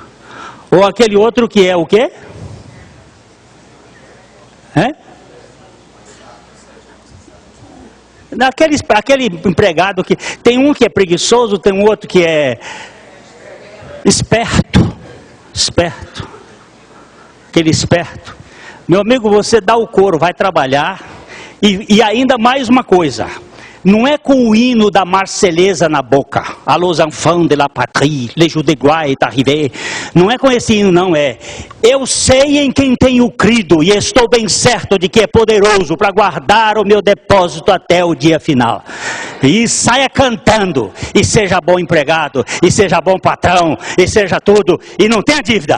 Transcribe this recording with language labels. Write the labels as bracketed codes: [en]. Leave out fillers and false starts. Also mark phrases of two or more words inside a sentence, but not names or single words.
[pt] Ou aquele outro que é o quê? Aquele empregado que tem um que é preguiçoso, tem um outro que é esperto. Aquele esperto. Meu amigo, você dá o couro, vai trabalhar. E ainda mais uma coisa. Não é com o hino da Marselhesa na boca. [fr] Allons enfants de la patrie, les jours de gloire est arrivé. [pt] Não é com esse hino, não é. Eu sei em quem tenho crido e estou bem certo de que é poderoso para guardar o meu depósito até o dia final. E saia cantando. E seja bom empregado. E seja bom patrão. E seja tudo. E não tenha dívida.